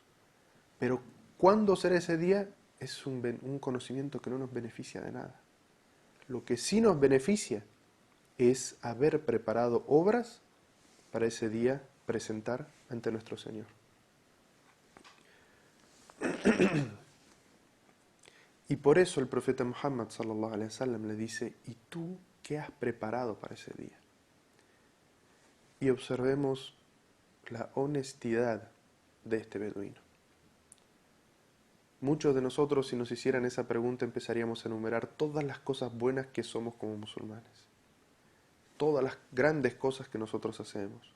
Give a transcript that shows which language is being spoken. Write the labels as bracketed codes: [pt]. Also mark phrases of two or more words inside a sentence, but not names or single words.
[es] Pero ¿cuándo será ese día? Es un conocimiento que no nos beneficia de nada. Lo que sí nos beneficia es haber preparado obras para ese día presentar ante nuestro Señor. Y por eso el profeta Muhammad [ar] صلى الله عليه وسلم [es] le dice, ¿y tú qué has preparado para ese día? Y observemos la honestidad de este beduino. Muchos de nosotros, si nos hicieran esa pregunta, empezaríamos a enumerar todas las cosas buenas que somos como musulmanes, todas las grandes cosas que nosotros hacemos.